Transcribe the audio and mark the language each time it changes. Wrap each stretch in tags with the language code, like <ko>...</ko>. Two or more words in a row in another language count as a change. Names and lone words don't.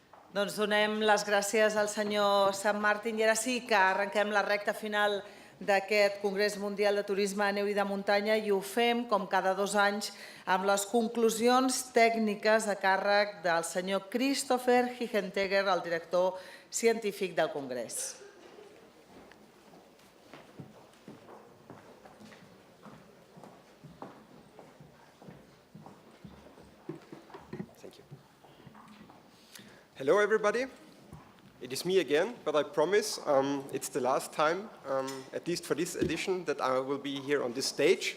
<ca>Doncs donem les gràcies al senyor Sant Martín i ara sí que arrenquem la recta final d'aquest Congrés Mundial de Turisme, Neu i de Muntanya i ho fem, com cada 2 anys, amb les conclusions tècniques a càrrec del senyor Christopher Hinteregger, el director científic del Congrés.</ca> <en>Hello everybody, it is me again, but I promise it's the last time, at least for this edition, that I will be here on this stage.</en>